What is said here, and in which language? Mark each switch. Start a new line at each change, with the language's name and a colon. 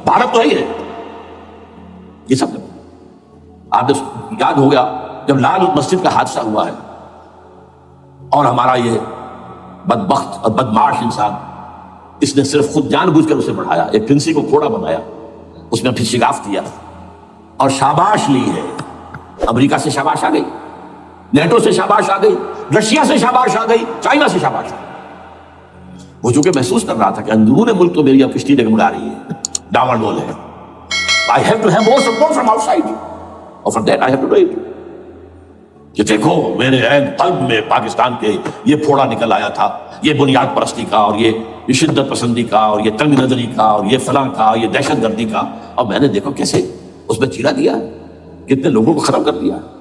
Urdu: بھارت تو ہی ہے، یہ سب جمع. آپ نے یاد ہو گیا جب لال مسجد کا حادثہ ہوا ہے اور ہمارا یہ بدبخت اور بدمعاش انسان اس نے صرف خود جان بوجھ کر اسے بڑھایا، ایک پھنسی کو گھوڑا بنایا، اس میں پھر شگاف دیا اور شاباش لی ہے. امریکہ سے شاباش آ گئی، نیٹو سے شاباش آ گئی، رشیا سے شاباش آ گئی، چائنا سے شاباش آ گئی. وہ چونکہ محسوس کر رہا تھا کہ اندرون ملک تو میری اب کشتی ڈگمگا رہی ہے، ڈاواں ڈول ہے.
English: I have to have more support from outside. اور for that I have to do it.
Urdu: کہ دیکھو میرے عین قلب میں پاکستان کے یہ پھوڑا نکل آیا تھا، یہ بنیاد پرستی کا اور یہ شدت پسندی کا اور یہ تنگ نظری کا اور یہ فلاں کا، یہ دہشت گردی کا. اور میں نے دیکھو کیسے اس میں چیرا دیا، کتنے لوگوں کو ختم کر دیا.